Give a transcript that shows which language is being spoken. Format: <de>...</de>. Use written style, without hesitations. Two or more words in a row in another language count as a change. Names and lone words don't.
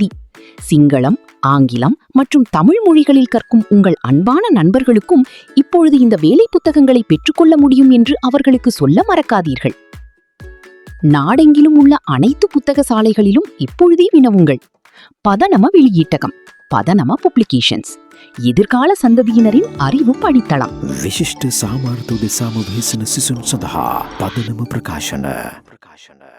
<ta>சிங்களம், ஆங்கிலம் மற்றும் தமிழ் மொழிகளில் கற்கும் உங்கள் அன்பான நண்பர்களுக்கும் இப்பொழுது இந்த வேலை புத்தகங்களை பெற்றுக்கொள்ள முடியும் என்று அவர்களுக்கு சொல்ல மறக்காதீர்கள். நாடெங்கிலும் உள்ள அனைத்து புத்தக சாலைகளிலும் இப்பொழுதே வினவுங்கள். பதனம வெளியீட்டகம், பதனம பப்ளிகேஷன்ஸ், எதிர்கால சந்ததியினரின் அறிவு படித்தளம்.</ta> <si>විශිෂ්ට සාමාර්ථ දෙසාම වෙහෙසෙන සිසුන් සඳහා පදනම ප්‍රකාශන</si>